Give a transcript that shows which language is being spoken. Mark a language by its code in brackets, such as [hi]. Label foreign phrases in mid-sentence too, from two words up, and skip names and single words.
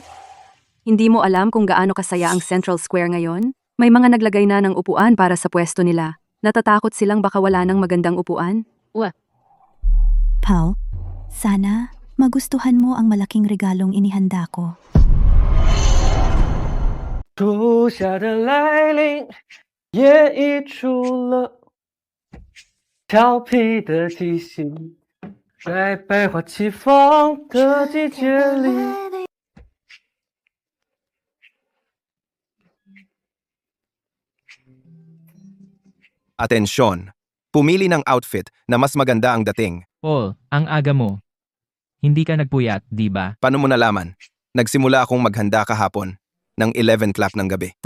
[tl] Hindi mo alam kung gaano kasaya ang Central Square ngayon? May mga naglagay na ng upuan para sa pwesto nila. Natatakot silang baka wala ng magandang upuan? Paul, sana magustuhan mo ang malaking regalong inihanda ko. [zh] 初夏的来临，夜已出了调皮的气息，在百花齐放的季节里。 [tl] Atensyon. Pumili ng outfit na mas maganda ang dating. Paul, ang aga mo. Hindi ka nagpuyat, di ba? Paano mo nalaman? Nagsimula akong maghanda kahapon ng 11 clap ng gabi.